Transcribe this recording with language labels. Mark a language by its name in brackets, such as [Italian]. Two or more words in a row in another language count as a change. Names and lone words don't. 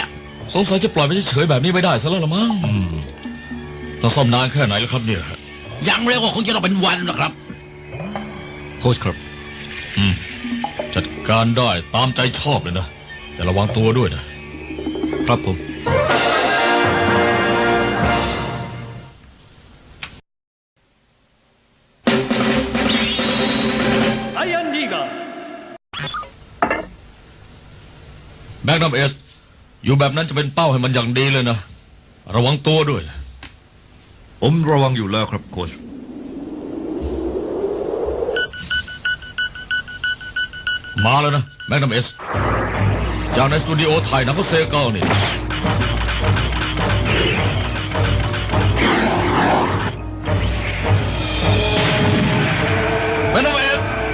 [Thai] สงสัยจะปล่อยไปเฉยๆแบบนี้ไม่ได้ซะแล้วละมั้งต้องซ่อมนานแค่ไหนแล้วครับเนี่ย ยังเร็วกว่าคงจะต้องเป็นวันนะครับ โค้ชครับ จัดการได้ตามใจชอบเลยนะ แต่ระวังตัวด้วยนะครับ ผม アイアンリーガー แมกนัมเอสอยู่แบบนั้นจะเป็นเป้าให้มันอย่างดีเลยนะ ระวังตัวด้วย ผมระวังอยู่แล้วครับโค้ช มาแล้วนะแมกนัมเอสจากในสตูดิโอถ่ายหนังของเซเกลนี่แมกนัมเอส